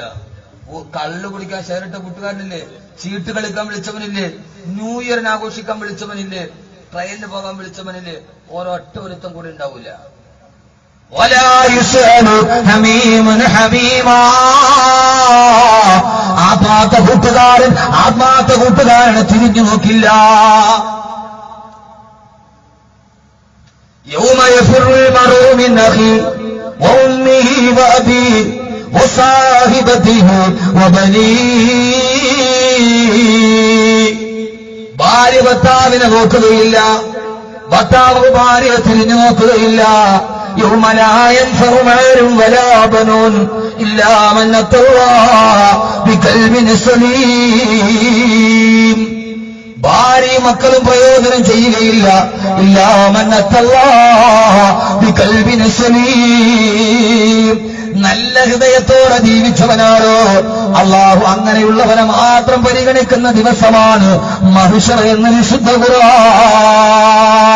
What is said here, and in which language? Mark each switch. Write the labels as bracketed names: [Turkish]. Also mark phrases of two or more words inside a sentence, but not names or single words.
[Malayalam] കള്ളു കുടിക്കാൻ ഷെയറിട്ട കൂട്ടുകാരനില്ലേ, ചീട്ട് കളിക്കാൻ വിളിച്ചവനില്ലേ, [English] New Year [Malayalam] ആഘോഷിക്കാൻ വിളിച്ചവനില്ലേ, ട്രെയിനിന് പോകാൻ വിളിച്ചവനില്ലേ, ഒരൊറ്റ ഒരുത്തം കൂടി ഉണ്ടാവൂല. ആത്മാർത്ഥ കൂട്ടുകാരൻ ആത്മാർത്ഥ കൂട്ടുകാരനെ തിരിഞ്ഞു നോക്കില്ല. [Arabic] يوم يفر المرء من أخيه وأمه وأبيه وصاحبته وبنيه. [Malayalam] ഭാര്യ ഭർത്താവിനെ നോക്കുകയില്ല, ഭർത്താവ് ഭാര്യയെ തിരിഞ്ഞു നോക്കുകയില്ല. [Arabic] يوم لا ينفع مال ولا بنون إلا من أتى الله بقلب سليم. [Malayalam] ഭാര്യയും മക്കളും പ്രയോജനം ചെയ്യുകയില്ല. [Arabic] إلا من أتى الله بقلب سليم. [Malayalam] നല്ല ഹൃദയത്തോടെ ജീവിച്ചവനാണോ അല്ലാഹു അങ്ങനെയുള്ളവനെ മാത്രം പരിഗണിക്കുന്ന ദിവസമാണ് മഹ്ശർ എന്ന വിശുദ്ധ ഖുർആൻ.